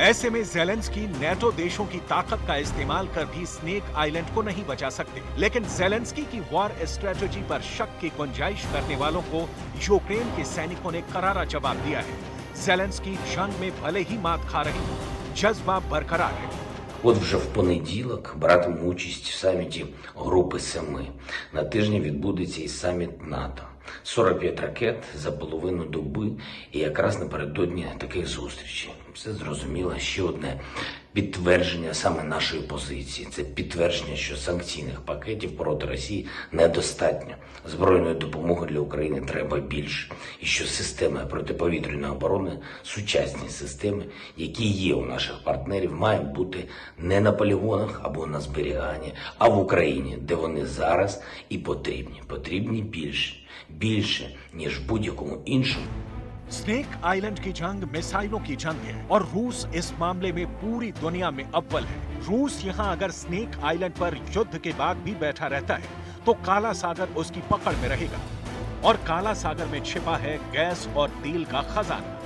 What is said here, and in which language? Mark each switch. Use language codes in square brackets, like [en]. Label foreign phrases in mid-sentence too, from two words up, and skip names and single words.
[hi] ऐसे में ज़ेलेंस्की नेटो देशों की ताकत का इस्तेमाल कर भी स्नेक आइलैंड को नहीं बचा सकते। लेकिन ज़ेलेंस्की की [en] war strategy [hi] पर शक की गुंजाइश करने वालों को यूक्रेन के सैनिकों ने करारा जवाब दिया है। ज़ेलेंस्की जंग में भले ही मात खा रहे हो, जज्बा बरकरार है। [uk] От вже в понеділок братимемо участь в саміті Групи 7. На тижні відбудеться і саміт НАТО. 45 ракет за половину доби, і якраз напередодні таких зустрічей. Все зрозуміло. Ще одне підтвердження саме нашої позиції. Це підтвердження, що санкційних пакетів проти Росії недостатньо. Збройної допомоги для України треба більше. І що системи протиповітряної оборони, сучасні системи, які є у наших партнерів, мають бути не на полігонах або на зберіганні, а в Україні, де вони зараз і потрібні. Потрібні більше. Більше, ніж будь-якому іншому. [hi] स्नेक आइलैंड की जंग मिसाइलों की जंग है और रूस इस मामले में पूरी दुनिया में अव्वल है। रूस यहां अगर स्नेक आइलैंड पर युद्ध के बाद भी बैठा रहता है तो काला सागर उसकी पकड़ में रहेगा, और काला सागर में छिपा है गैस और तेल का खजाना।